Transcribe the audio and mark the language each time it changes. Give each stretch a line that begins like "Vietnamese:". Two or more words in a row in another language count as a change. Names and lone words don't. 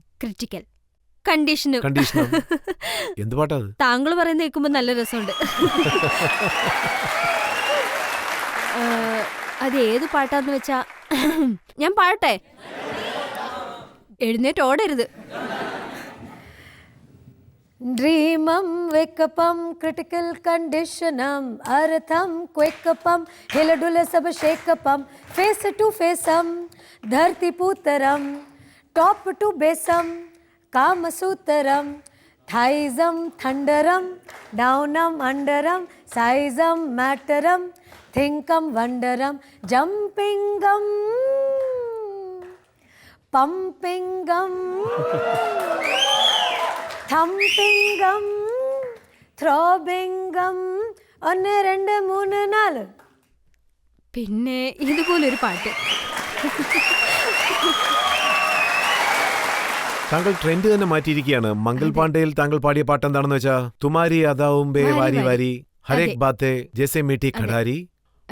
English: critical, conditionum.
Malayalam: എന്ത് പാട്ടാ അത്? താങ്കൾ പറയുന്ന കേൾക്കുമ്പോ നല്ല രസമുണ്ട്. അത് ഏത് പാട്ടാന്ന് വെച്ചാ ഞാൻ പാടട്ടെ? എഴുന്നേറ്റ് ഓടരുത്.
English: dreamum wakeupum critical conditionum earthum quakeupum
Hindi: हिलडुल सब
English: shakeupum face to facem
Hindi: धरती पुतरम
English: top to basem kamasutram thighsum thunderum downum underum sizeum matterum thinkum wonderum jumpingum pumpingum thumpingum throbbingum 1 2 3 4.
Malayalam: പിന്നെ ഇതുപോലൊരു പാട്ട്. താങ്കൾ ട്രെൻഡ് തന്നെ മാറ്റിയിരിക്കുകയാണ്. മംഗൾ പാണ്ഡെയിൽ താങ്കൾ പാടിയ പാട്ട് എന്താണെന്ന് വെച്ചാൽ,
Hindi: तुमारी अदावुंबे वारी वारी हरेक बाते जैसे मीठी खड़ारी